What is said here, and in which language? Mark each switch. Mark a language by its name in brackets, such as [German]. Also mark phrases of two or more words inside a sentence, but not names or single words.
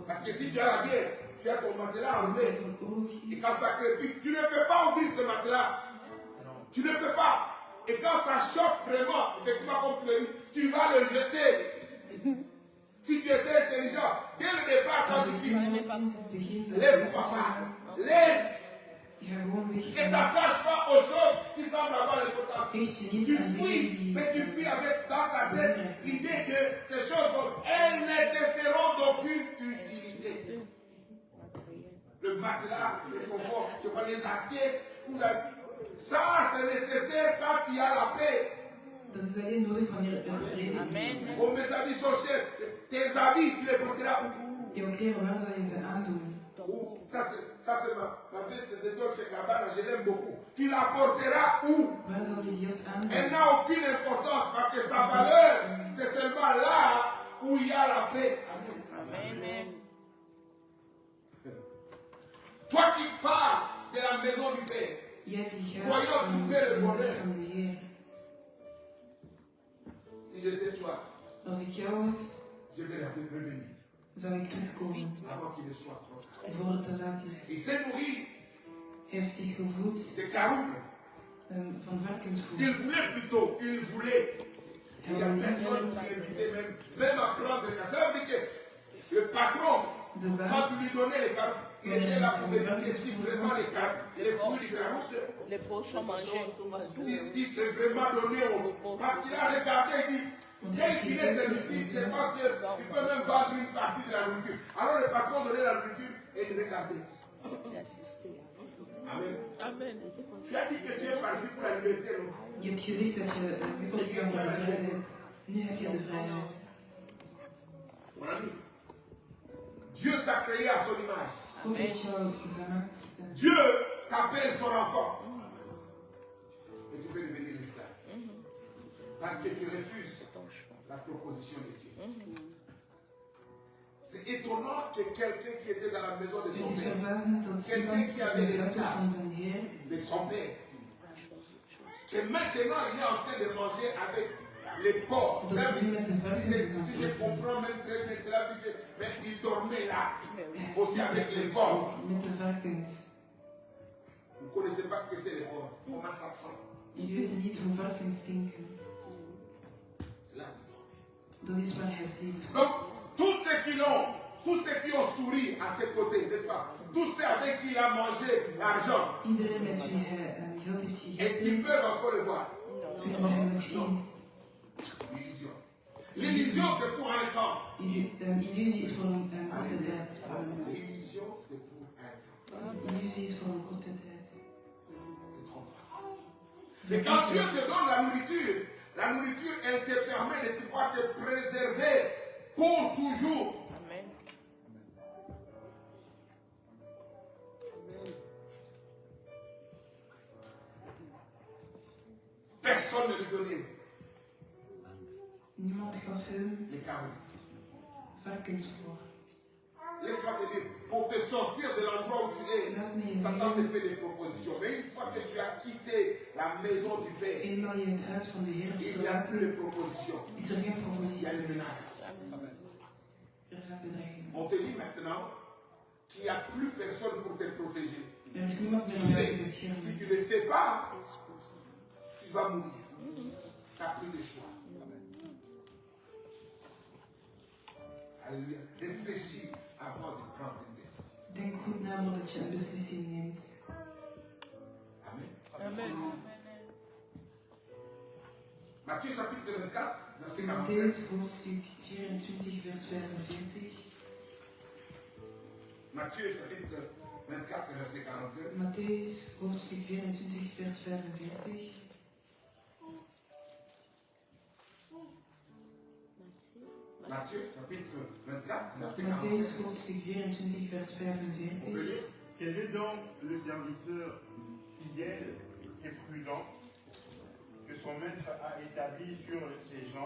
[French] Parce que si tu as la guerre, tu as ton matelas en [Dutch] Als [French] main. [Dutch] er een oorlog [French] Et [Dutch] is, [French] quand ça crépite, tu ne peux pas ouvrir ce matelas. Tu ne peux pas. Et quand ça chauffe vraiment, effectivement, comme tu le dis, tu vas le jeter. Si tu étais intelligent, dès le départ, quand [Dutch] als [French] tu [Dutch] je [French] dis, [Dutch] sinds het begin dat [French] lève [Dutch] je [French] papa, [Dutch] gaat, [French] laisse. [Dutch] ga gewoon weg. [French] Ne t'attache pas aux choses qui semblent avoir l'importance. [Dutch] Hecht je [French] Tu [Dutch] niet aan dingen [French] fuis, [Dutch] die... [French] mais tu fuis avec dans ta tête l'idée que ces choses, elles ne te seront d'aucune utilité. Le matelas, le confort, je vois les assiettes, ça c'est nécessaire quand il y a la paix. [Dutch] Dat is alleen nodig wanneer er vrede is. [French] Oh, mes habits sont chers, tes habits, tu les porteras où? [Dutch] Jouw kleren, waar zal je ze aandoen? [French] Où? Ça c'est ma veste de Dolce Gabbana, je l'aime beaucoup. Tu la porteras où? [Dutch] Waar zal je die jas [French] Elle [Dutch] aandoen? [French] n'a aucune importance parce que sa valeur, c'est seulement là où il y a la paix. Amen. Amen. Toi qui pars de la maison du Père, [Dutch] Jij die gaat [French] Voyons trouver le [Dutch] in de [French] bonheur. [Dutch] weg van de Heer. [French] si j'étais toi, [Dutch] Als ik jou was, [French] je vais la revenir [Dutch] zou ik terugkomen. [French] avant qu'il ne soit trop tard. [Dutch] Voor het te laat [French] Il [Dutch] is. [French] s'est nourri [Dutch] Hij heeft zich gevoed [French] de caroutes. [Dutch] van varkensvoer. [French] Il voulait plutôt, il voulait. Il n'y a [Dutch] Hij [French] personne qui [Dutch] wilde [French] l'invitait même à prendre les caroutes. Ça veut dire que le patron, [Dutch] de [French] quand [Dutch] baas, [French] tu lui donnais les caroutes, il était là pour vérifier si vraiment les fruits du caroute, Les pochons mangés. si c'est vraiment donné au. Parce qu'il a regardé, il dit, quel qu'il est celui-ci, je pense qu'il peut même vendre une partie de la nourriture. Alors le patron donnait la nourriture et il regardait. Amen. Amen. Tu as dit que tu es parti pour la liberté, non? [Dutch] je hebt gezegd dat je weg was gegaan voor de vrijheid. Nu heb je de vrijheid. [French] Mon ami, Dieu t'a créé à son image. [Dutch] God heeft jou gemaakt. [French] Dieu t'appelle son enfant. Et tu peux devenir esclave. Parce que tu refuses la proposition de Dieu. C'est étonnant que quelqu'un qui était dans la maison de [Dutch] Het [French] son [Dutch] is [French] père, [Dutch] verbazend dat iemand in de huis was van zijn Heer, [French] de son père, que maintenant il est en train de manger avec les porcs. [Dutch] dat hij nu met de varkens is aan [French] Si [Dutch] het [French] je [Dutch] eten. [French] comprends même très bien cela, mais il dormait là, [Dutch] Hij [French] aussi avec les porcs. [Dutch] sliep met de varkens. [French] Vous ne connaissez pas ce que c'est les porcs. Comment ça sent? [Dutch] Jullie weten niet hoe varkens stinken. [French] C'est là qu'il dormait. [Dutch] Dat is waar hij sliep. [French] Donc, tous ceux qui ont souri à ses côtés, n'est-ce pas? Tous ceux avec qui il a mangé l'argent, [Dutch] Iedereen met wie hij geld heeft [French] est-ce [Dutch] gegeten, [French] qu'ils peuvent encore le voir? [Dutch] kunnen ze hem nog zien. [French] L'illusion. L'illusion, c'est pour un temps. [Dutch] Illusie is voor een korte tijd. [French] L'illusion, c'est pour un temps. [Dutch] Illusie is voor een korte tijd. [French] Ne te trompe pas. Mais quand Dieu te donne la nourriture, elle te permet de pouvoir te préserver pour toujours. Amen. Personne ne lui donnait [Dutch] Niemand gaf hem [French] les carottes. [Dutch] varkensvoer. [French] Laisse-moi te dire, pour te sortir de l'endroit où tu es, Satan te fait des propositions. Mais une fois que tu as quitté la maison du Père, [Dutch] Eenmaal je het huis van de Heer hebt [French] il n'y a plus de [Dutch] verlaten, [French] propositions. [Dutch] is er geen [French] Il y a [Dutch] propositie [French] une [Dutch] meer. [French] menace. [Dutch] Er zijn bedreigingen. [French] On te dit maintenant qu'il n'y a plus personne pour te protéger. [Dutch] Er is niemand meer [French] Tu [Dutch] om jou [French] sais, [Dutch] te [French] si [Dutch] beschermen. [French] tu ne le fais pas, tu vas mourir. Tu n'as plus de choix. Alléluia. Réfléchis avant de prendre une décision. [Dutch] Denk goed na voordat je een beslissing neemt. [French] Amen. Amen. Matthieu chapitre 24, verset 45. [Dutch] Matthäus hoofdstuk 24, vers 45. [French] Matthieu chapitre 24, verset 47. [Dutch] Matthäus, hoofdstuk 24, vers 45. [French] Matthieu chapitre 24, verset [Dutch] Matthäus, 47. hoofdstuk 24, vers [French] On peut [Dutch] 45. [French] lire? Quel est donc le serviteur fidèle et prudent que son maître a établi sur ses gens?